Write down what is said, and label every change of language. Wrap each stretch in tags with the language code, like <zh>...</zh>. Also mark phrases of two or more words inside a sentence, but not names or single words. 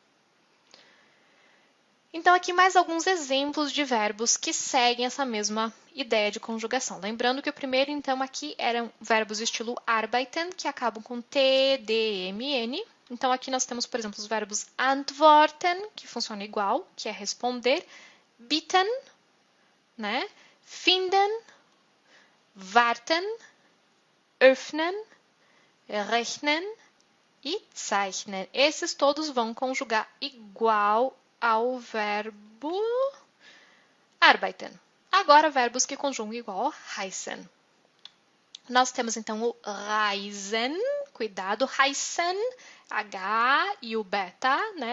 <pt>Então, aqui mais alguns exemplos de verbos que seguem essa mesma ideia de conjugação. Lembrando que o primeiro, então, aqui eram verbos estilo arbeiten, que acabam com T, D, M, N. Então, aqui nós temos, por exemplo, os verbos antworten, que funciona igual, que é responder, bitten, né?</pt> <de>Finden, warten, öffnen, rechnen e zeichnen.</de> <pt>Esses todos vão conjugar igual ao verbo arbeiten. Agora, verbos que conjugam igual ao heißen. Nós temos então o reisen, cuidado, reisen, H e o beta, né?</pt>